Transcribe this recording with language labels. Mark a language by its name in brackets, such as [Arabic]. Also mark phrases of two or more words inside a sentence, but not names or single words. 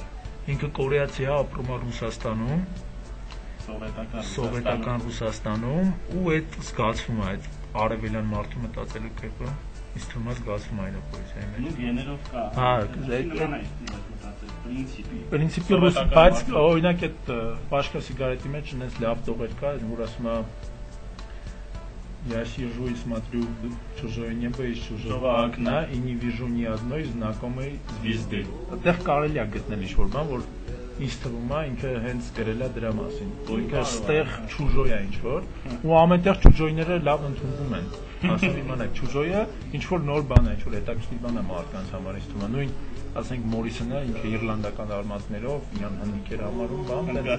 [Armenian] Ինքը կորեացի է, ապրում է Ռուսաստանում, սովետական Ռուսաստանում, ու այդ զգացվում է, այդ արևելյան մարդու մտածելու կերպը, ինձ թվում է զգացվում է այդ պոեզիայի մեջ։ Նույն գեներով կա։ Հա, պրինցիպի ռուս, բայց օրինակ այդ Պաշկա սիգարետի մեջ այնպես լավ տողեր կա, որ ասում է [Russian] Я сижу и смотрю чужое небо из чужого окна и не вижу ни одной знакомой звезды. [Armenian] Այդտեղ կարելի է գտնել ինչ-որ բան, որ ինձ թվում է ինքը հենց գրել է դրա մասին։ Ինքը ստեղ ճուժոյ է ինչ-որ, ու ամենտեղ ճուժոյները լավ ընդունվում են։ Ասում իմանաք, ճուժոյը ինչ-որ նոր բան է, ինչ-որ հետաքրքիր բան է մարդկանց համար, ինձ թվում է նույն, ասենք Մորիսոնը ինքը իռլանդական արմատներով իրան հնդիկ էր համարում, բան,